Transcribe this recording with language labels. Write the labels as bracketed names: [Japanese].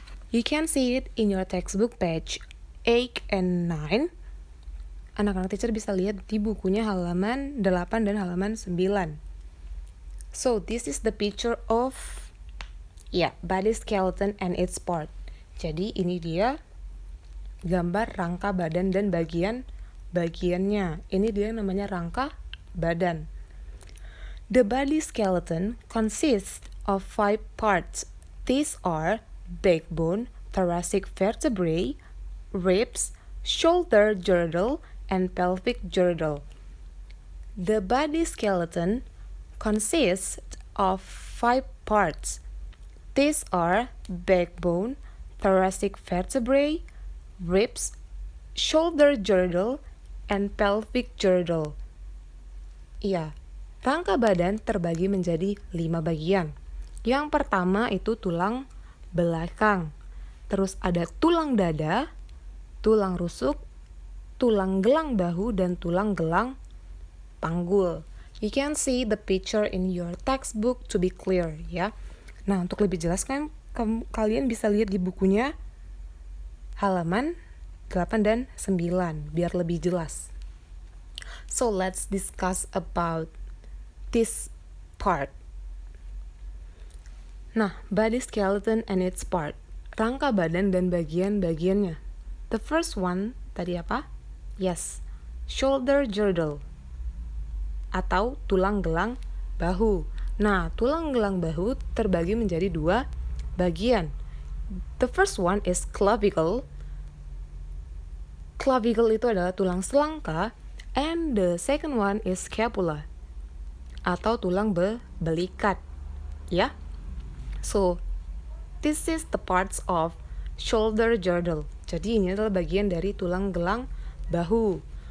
[English] You can see it in your textbook page 8 and 9. [Indonesian] Anak-anak teacher bisa lihat di bukunya halaman 8 dan halaman 9. [English] So this is the picture of body skeleton and its part. [Indonesian] Jadi ini dia gambar rangka badan dan bagiannya. Ini dia namanya rangka badan. [English] The body skeleton consists of 5 parts. These are backbone, thoracic vertebrae, ribs, shoulder girdle, and pelvic girdle. The body skeleton consists of 5 parts. These are backbone, thoracic vertebrae, ribs, shoulder girdle, and pelvic girdle. [Indonesian] Rangka badan terbagi menjadi 5 bagian. Yang pertama itu tulang belakang. Terus ada tulang dada, tulang rusuk, tulang gelang bahu, dan tulang gelang panggul. [English] You can see the picture in your textbook to be clear, ya. [Indonesian] Nah, untuk lebih jelas kan kalian bisa lihat di bukunya halaman 8 dan 9 biar lebih jelas. [English] So let's discuss about this part. Nah, body skeleton and its part. [Indonesian] Rangka badan dan bagian-bagiannya. [English] The first one [Indonesian] tadi apa? Yes, shoulder girdle atau tulang gelang bahu. Nah, tulang gelang bahu terbagi menjadi 2 bagian. [English] The first one is clavicle. [Indonesian] Clavicle itu adalah tulang selangka, [English] and the second one is [Indonesian] scapula atau tulang belikat, ya. [English] So, this is the parts of shoulder girdle. [Indonesian] Jadi ini adalah bagian dari tulang gelang bahu.